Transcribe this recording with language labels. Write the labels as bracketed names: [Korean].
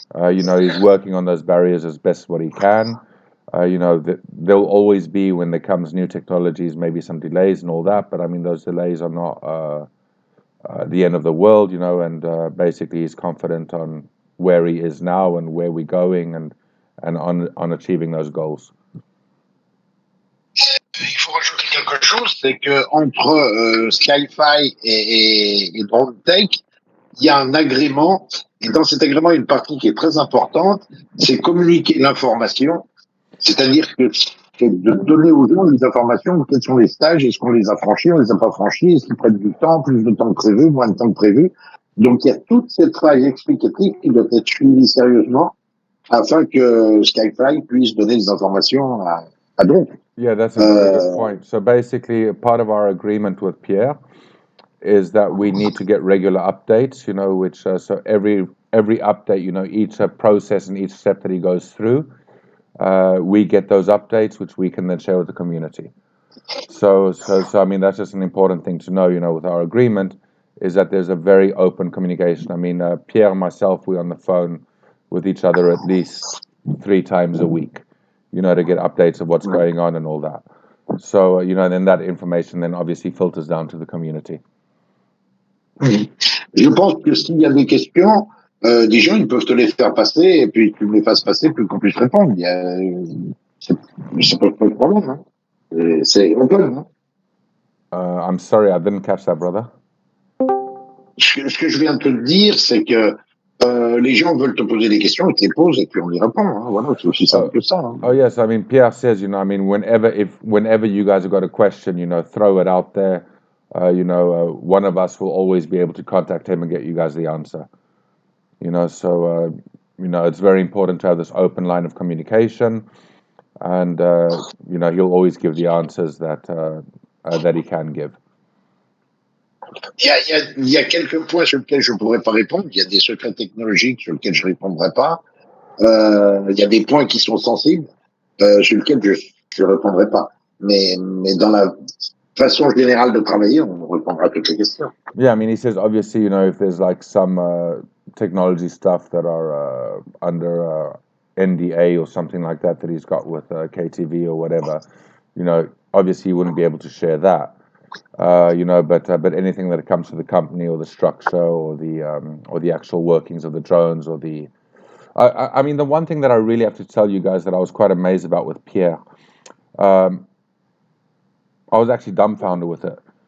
[English] He's working on those barriers as best what he can. There'll always be, when there comes new technologies, maybe some delays and all that, but I mean, those delays are not the end of the world, and basically he's confident on where he is now and where we're going, and on achieving those goals. [French] Il faut rajouter quelque chose, c'est que entre Skyfi et DroneTech, il y a un agrément, et dans cet agrément, il y a une partie qui est très importante, c'est communiquer l'information, c'est-à-dire que de donner aux gens des informations, quels sont les stages, est-ce qu'on les a franchis, on les a pas franchis, est-ce qu'ils prennent du temps, plus de temps que prévu, moins de temps que prévu. Donc il y a toute cette phase explicative qui doit être suivie sérieusement afin que Skyfi puisse donner des informations à d'autres. [English] Yeah, that's a very good point. So basically, part of our agreement with Pierre is that we need to get regular updates, which so every update, each process and each step that he goes through, we get those updates, which we can then share with the community. So I mean, that's just an important thing to know, with our agreement, is that there's a very open communication. I mean, Pierre and myself, we're on the phone with each other at least 3 times a week, to get updates of what's going on and all that. So, and then that information then obviously filters down to the community. [French] Je pense que s'il y a des questions, des gens, ils peuvent te les faire passer, et puis tu me les fasses passer, puis qu'on puisse répondre. Ça peut pas de problème, hein. C'est open, hein. [English] I'm sorry, I didn't catch that, brother. [French] Ce que je viens de te dire, c'est que les gens veulent te poser des questions, ils te les posent, et puis on y répond, hein. Voilà, c'est aussi simple que ça, hein. [English] Oh yes, I mean, Pierre says, I mean, whenever you guys have got a question, throw it out there. One of us will always be able to contact him and get you guys the answer. So it's very important to have this open line of communication, and he'll always give the answers that he can give. [French] Il y a quelques points sur lesquels je ne pourrais pas répondre. Il y a des secrets technologiques sur lesquels je ne répondrai pas. Il y a des points qui sont sensibles sur lesquels je ne répondrai pas. Mais dans la façon générale de travailler, on répondra à toutes les questions. [English] Yeah, I mean, he says obviously, if there's like some technology stuff that are under NDA or something like that he's got with KTV or whatever, obviously he wouldn't be able to share that. But anything that comes to the company or the structure or the actual workings of the drones or the, I mean, the one thing that I really have to tell you guys that I was quite amazed about with Pierre, I was actually dumbfounded with it.